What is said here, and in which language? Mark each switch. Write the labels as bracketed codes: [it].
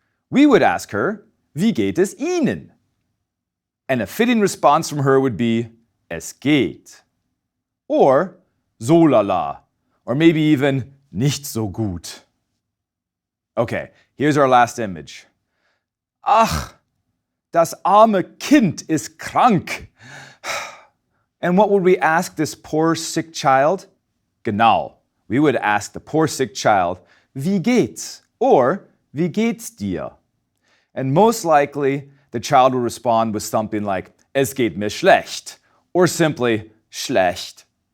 [en] We would ask her, [de] wie geht es Ihnen? [en] And a fitting response from her would be, [de] es geht. Or, so lala. [en] Or maybe even, [de] nicht so gut. [en] Okay, here's our last image. [de] Ach, das arme Kind ist krank. [en] And what would we ask this poor sick child? Genau, we would ask the poor sick child, [de] wie geht's? [en] Or, [de] wie geht's dir? [en] And most likely, the child will respond with something like, [de] es geht mir schlecht, [en] or simply, schlecht.